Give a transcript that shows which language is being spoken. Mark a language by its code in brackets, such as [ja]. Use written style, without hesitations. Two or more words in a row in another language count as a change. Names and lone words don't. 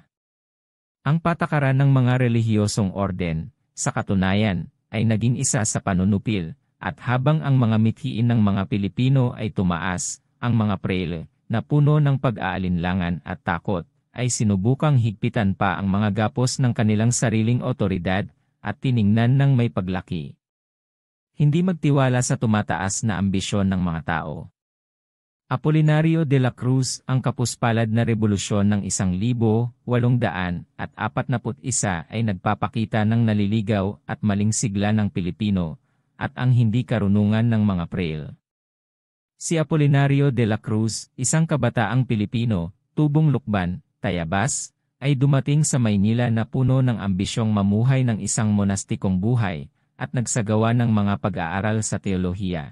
[tl] Ang patakaran ng mga relihiyosong orden, sa katunayan, ay naging isa sa panunupil, at habang ang mga mithiin ng mga Pilipino ay tumaas, ang mga Fraile, na puno ng pag-aalinlangan at takot, ay sinubukang higpitan pa ang mga gapos ng kanilang sariling otoridad, at tiningnan ng may paglaki. Hindi magtiwala sa tumataas na ambisyon ng mga tao. Apolinario de la Cruz, ang kapuspalad na rebolusyon ng 1841 ay nagpapakita ng naliligaw at maling sigla ng Pilipino, at ang hindi karunungan ng mga Fraile. Si Apolinario de la Cruz, isang kabataang Pilipino, tubong Lukban, Tayabas, ay dumating sa Maynila na puno ng ambisyong mamuhay ng isang monastikong buhay, at nagsagawa ng mga pag-aaral sa teolohiya.